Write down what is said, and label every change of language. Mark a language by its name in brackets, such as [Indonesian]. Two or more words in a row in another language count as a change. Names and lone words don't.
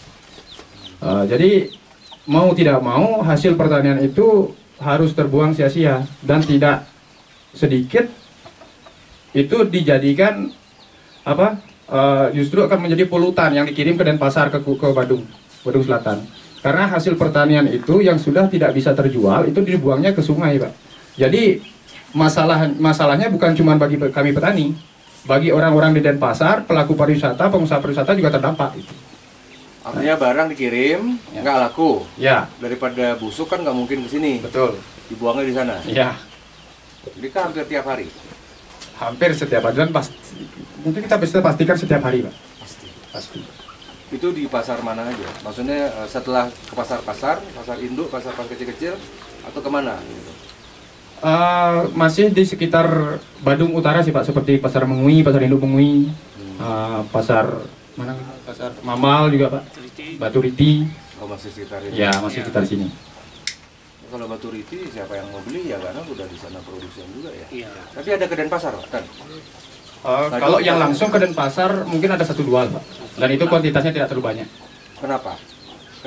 [Indonesian] Jadi mau tidak mau hasil pertanian itu harus terbuang sia-sia dan tidak sedikit itu dijadikan justru akan menjadi polutan yang dikirim ke Denpasar ke Badung Selatan. Karena hasil pertanian itu yang sudah tidak bisa terjual itu dibuangnya ke sungai, Pak. Jadi masalahnya bukan cuma bagi kami petani, bagi orang-orang di Denpasar, pelaku pariwisata, pengusaha pariwisata juga terdampak. Artinya barang dikirim nggak laku. Ya. Daripada busuk kan nggak mungkin ke sini. Betul. Dibuangnya di sana. Ya. Jadi kan hampir tiap hari. Hampir setiap hari dan mungkin kita bisa pastikan setiap hari, Pak. Pasti. Itu di pasar mana aja? Maksudnya setelah ke pasar induk, pasar kecil-kecil atau kemana? Gitu? Masih di sekitar Badung Utara sih Pak, seperti pasar Mengui, pasar induk Mengui, pasar mana? Pasar Mamal juga Pak, Batu Riti. Oh, masih sekitar ini? Ya, masih sekitar sini. Kalau Batu Riti siapa yang mau beli ya karena udah di sana produksian juga ya. Iya. Tapi ada ke Denpasar Pak kan? Kalau yang langsung ke Denpasar mungkin ada 1-2 Pak. Dan itu kuantitasnya tidak terlalu banyak. Kenapa?